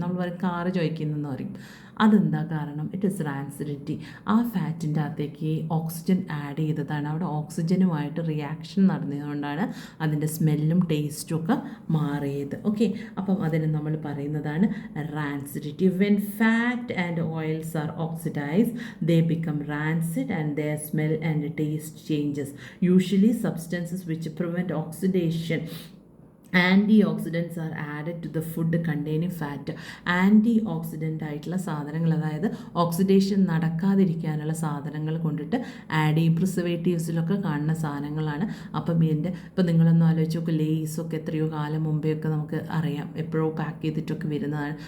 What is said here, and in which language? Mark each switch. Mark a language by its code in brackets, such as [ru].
[ml] നമ്മൾ പറയും കാറ് ചൊയ്ക്കുന്നെന്ന് പറയും. അതെന്താ കാരണം? [en] It is rancidity. [ml] ആ ഫാറ്റിൻ്റെ അകത്തേക്ക് ഓക്സിജൻ ആഡ് ചെയ്തതാണ്. അവിടെ ഓക്സിജനുമായിട്ട് റിയാക്ഷൻ നടന്നതുകൊണ്ടാണ് അതിൻ്റെ സ്മെല്ലും ടേസ്റ്റും ഒക്കെ മാറിയത്. ഓക്കെ, അപ്പം അതിന് നമ്മൾ പറയുന്നതാണ് rancidity. [en] When fat and oils are oxidised they become rancid and their smell and taste changes. Usually substances which prevent oxidation, antioxidants are added to the food containing fat. [ml] Anti-oxidant ആയിട്ടുള്ള സാധനങ്ങൾ, അതായത് oxidation നടക്കാതിരിക്കാനുള്ള സാധനങ്ങൾ കൊണ്ടിട്ട് add ചെയ്യും. പ്രിസർവേറ്റീവ്സിലൊക്കെ കാണുന്ന സാധനങ്ങളാണ്. അപ്പം ഇപ്പം നിങ്ങളൊന്ന് ആലോചിച്ച് നോക്ക്, ലേസൊക്കെ എത്രയോ കാലം മുമ്പേ ഒക്കെ നമുക്ക് അറിയാം, എപ്പോഴോ പാക്ക് ചെയ്തിട്ടൊക്കെ വരുന്നതാണ്.